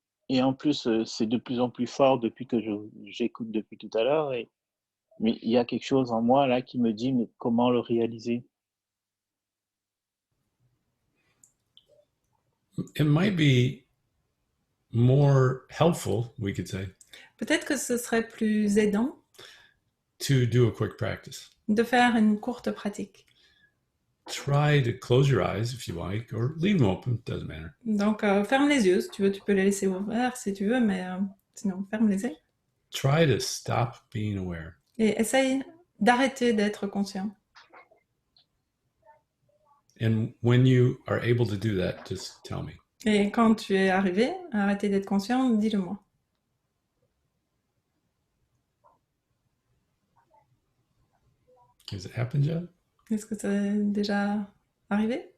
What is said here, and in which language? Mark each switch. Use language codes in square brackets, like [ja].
[fr] Et en plus, c'est de plus en plus fort depuis que j'écoute depuis tout à l'heure. Mais il y a quelque chose en moi là qui me dit, mais comment le réaliser? [en] It might be more helpful, we could say, [fr] Peut-être que ce serait plus aidant [en] to do a quick practice. [fr] de faire une courte pratique. [en] try to close your eyes if you like, or leave them open, doesn't matter. [fr] Donc, ferme les yeux si tu veux, tu peux les laisser ouverts si tu veux, mais sinon, ferme-les yeux. [en] Try to stop being aware. [fr] Et essaye d'arrêter d'être conscient. [en] And when you are able to do that, just tell me. [fr] Et quand tu es arrivé à arrêter d'être conscient, dis-le-moi. [en] Has it happened yet? [fr] Est-ce que c'est déjà arrivé?